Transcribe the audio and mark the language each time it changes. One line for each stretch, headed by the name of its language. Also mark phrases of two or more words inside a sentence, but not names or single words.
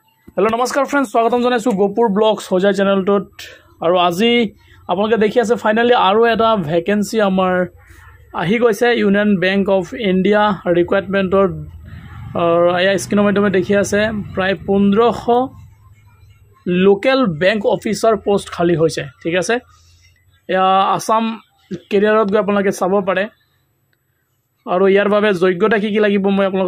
Assamese: হেল' নমস্কাৰ ফ্ৰেণ্ডছ স্বাগতম জনাইছোঁ गोपुर ब्लग्स होजाई चेनेलটোত আৰু আজি আপোনালোকে দেখি আছে ফাইনালি আৰু এটা ভ্যাকেন্সি আমাৰ আহি গৈছে ইউনিয়ন বেংক অফ ইন্ডিয়া ৰিকুৱাৰমেন্টৰ আয়া স্ক্ৰিনৰ মাধ্যমে দেখি আছে প্ৰায় 1500
English: local bank officer
Assamese: পোষ্ট খালি হৈছে ঠিক আছে এয়া আসাম কেৰিয়াৰত গৈ আপোনালোকে চাব পাৰে আৰু ইয়াৰ বাবে যোগ্যতা কি লাগিব মই আপোনালোকক